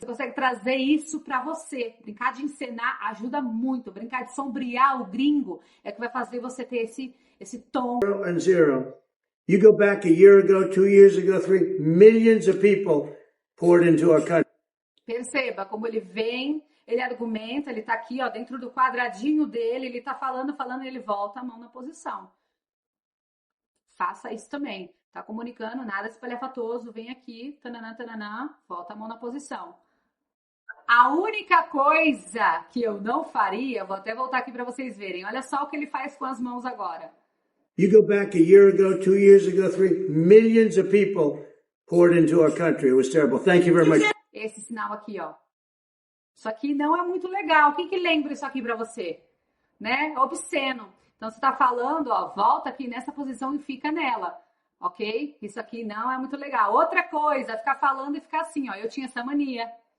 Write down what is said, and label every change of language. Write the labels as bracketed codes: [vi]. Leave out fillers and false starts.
[pt] Você consegue trazer isso para você. Brincar de encenar ajuda muito. Brincar de sombrear o gringo é que vai fazer você ter esse tom. [en] Zero. You go back a year ago, 2 years ago, 3 millions of people poured into our country. [pt] Perceba como ele vem, ele argumenta, ele tá aqui, ó, dentro do quadradinho dele, ele tá falando, e ele volta a mão na posição. Faça isso também. Tá comunicando, nada espalhafatoso, vem aqui, tananã, tananã, volta a mão na posição. A única coisa que eu não faria, vou até voltar aqui para vocês verem, olha só o que ele faz com as mãos agora. [en] You go back a year ago, 2 years ago, 3 millions of people poured into our country. It was terrible. Thank you very much. [pt] Esse sinal aqui, ó. Isso aqui não é muito legal. Quem que lembra isso aqui pra você? Né? Obsceno. Então, você tá falando, ó, volta aqui nessa posição e fica nela. Ok? Isso aqui não é muito legal. Outra coisa, ficar falando e ficar assim, ó. Eu tinha essa mania.